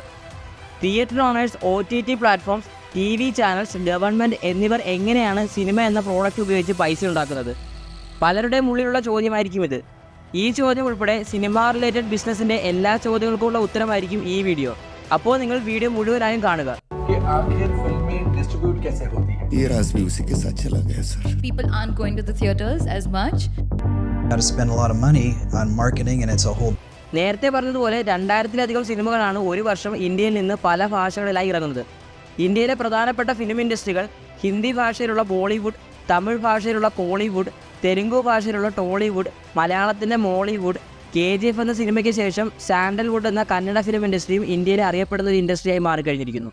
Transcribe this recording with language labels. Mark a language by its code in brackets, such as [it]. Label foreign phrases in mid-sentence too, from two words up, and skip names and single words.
[en] theater owners, OTT platforms, TV channels, government [ml] എന്നിവർ എങ്ങനെയാണ് സിനിമ എന്ന പ്രോഡക്റ്റ് ഉപയോഗിച്ച് പൈസ ഉണ്ടാക്കുന്നത്? പലരുടെയും ഉള്ളിലുള്ള ചോദ്യമായിരിക്കും ഇത്. ഈ ചോദ്യം ഉൾപ്പെടെ [en] cinema related [ml] ബിസിനസ്സിൻ്റെ എല്ലാ ചോദ്യങ്ങൾക്കുള്ള ഉത്തരമായിരിക്കും ഈ വീഡിയോ. അപ്പോൾ നിങ്ങൾ വീഡിയോ മുഴുവനായും കാണുക. [hi] ये राज भी उसी के साथ चला गया सर. [en] People aren't going to the theaters as much. Got to spend a lot of money on marketing and it's a whole. [ml] നേരത്തെ പറഞ്ഞതുപോലെ 2000-ലധികം സിനിമകളാണ് ഒരു വർഷം ഇന്ത്യയിൽ നിന്ന് പല ഭാഷകളിലായി ഇറങ്ങുന്നത്. ഇന്ത്യയിലെ പ്രധാനപ്പെട്ട [en] film industries [ml] ഹിന്ദി ഭാഷയിലുള്ള ബോളിവുഡ്, തമിഴ് ഭാഷയിലുള്ള കോളിവുഡ്, തെലുങ്കു ഭാഷയിലുള്ള ടോളിവുഡ്, മലയാളത്തിൻ്റെ മോളിവുഡ്, KGF എന്ന സിനിമയ്ക്ക് ശേഷം സാൻഡൽവുഡ് എന്ന കന്നഡ [en] film industry [ml] ഇന്ത്യയിൽ അറിയപ്പെടുന്ന ഒരു ഇൻഡസ്ട്രിയായി മാറിക്കഴിഞ്ഞിരിക്കുന്നു.